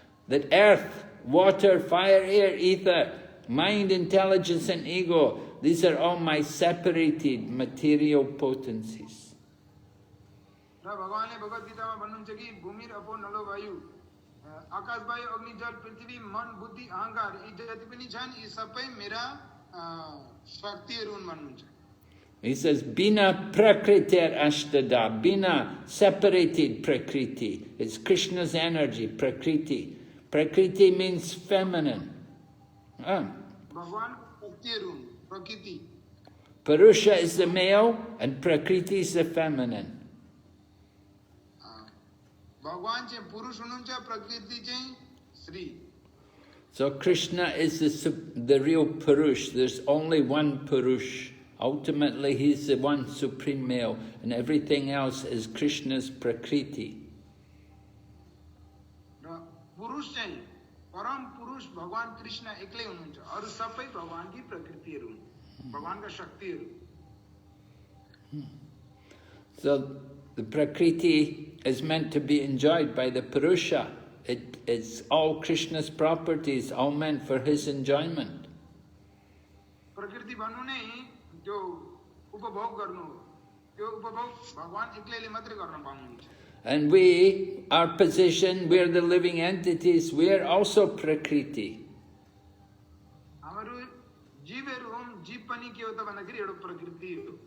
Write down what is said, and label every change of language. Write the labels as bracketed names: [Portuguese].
[English] That earth, water, fire, air, ether, mind, intelligence and ego, these are all my separated material potencies. [Nepali] र भगवानले भगवत गीतामा भन्नुहुन्छ कि [Sanskrit] भूमि अपो नलो वायु, [Nepali] आकाश वायु अग्नि जल पृथ्वी मन बुद्धि अहंकार यी जति पनि छन् यी सबै मेरा शक्तिहरू हुन् भन्नुहुन्छ। [English] He says, [Sanskrit] Bina prakritir ashtada, [English] Bina separated prakriti. It's Krishna's energy, prakriti. Prakriti means feminine. [Nepali] भगवान शक्तिहरू हुन्, प्रकृति। [English] Purusha is the male and prakriti is the feminine. [Nepali] भगवान चाहिँ पुरुष हुनुहुन्छ, प्रकृति चाहिँ स्त्री। [English] So Krishna is the real Purush. There's only one Purush. Ultimately, he's the one supreme male, and everything else is Krishna's Prakriti. [Nepali] पुरुष चाहिँ परम पुरुष भगवान कृष्ण एक्लै हुनुहुन्छ अरु सबै भगवानकी प्रकृतिहरु हुन् भगवानका शक्तिहरु. [English] So the Prakriti is meant to be enjoyed by the Purusha. It's all Krishna's properties, all meant for his enjoyment. [Nepali] प्रकृति भन्नु नै त्यो उपभोग गर्नु हो. त्यो उपभोग भगवान एक्लैले मात्रै गर्न पाउनुहुन्छ. [English] And we, our position, we're the living entities, we're also Prakriti. [Nepali] हाम्रो जीवहरु हम जीव पनि के हो त भन्दाखेरि एउटा प्रकृति हो.